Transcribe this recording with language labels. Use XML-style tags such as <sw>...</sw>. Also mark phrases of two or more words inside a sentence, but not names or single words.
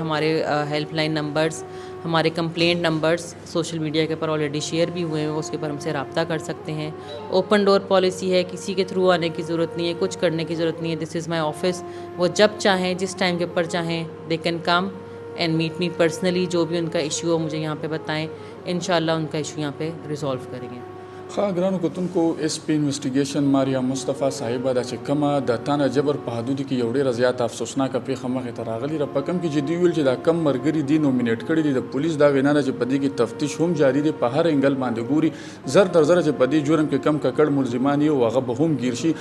<ur>ہمارے</ur> <en>helpline numbers,</en> <ur>ہمارے</ur> <en>complaint numbers social media</en> <ur>کے اوپر آلریڈی شیئر بھی ہوئے ہیں, اس کے اوپر ہم سے رابطہ کر سکتے ہیں.</ur> <en>open door policy</en> <ur>ہے, کسی کے تھرو آنے کی ضرورت نہیں ہے, کچھ کرنے کی ضرورت نہیں ہے.</ur> <en>this is my office,</en> <ur>وہ جب چاہیں, جس ٹائم کے اوپر چاہیں,</ur> <en>they can come and meet me personally.</en> <ur>جو بھی ان کا ایشو ہو مجھے یہاں پہ بتائیں, انشاءاللہ ان کا ایشو یہاں پہ ریزالو کریں گے.</ur> <ps>خواہ گرانو کتونکو ایس پی انویسټیګیشن ماریا مصطفی صاحبه دا چې کومه د تانه جبر په حدودو کې یو ډېره زیاته افسوسناکه پیښه مخې ته راغلې ده. په کوم کې چې دوی ویل چې دا کم ملګري دي نومینیټ کړي دي, د پولیس دا وینا ده چې په دې کې تفتیش هم جاري دی, په هر انګل باندې ګوري زر در زره چې په دې جرم کې کم ککړ ملزمان یو هغه به هم ګیر شي.</ps>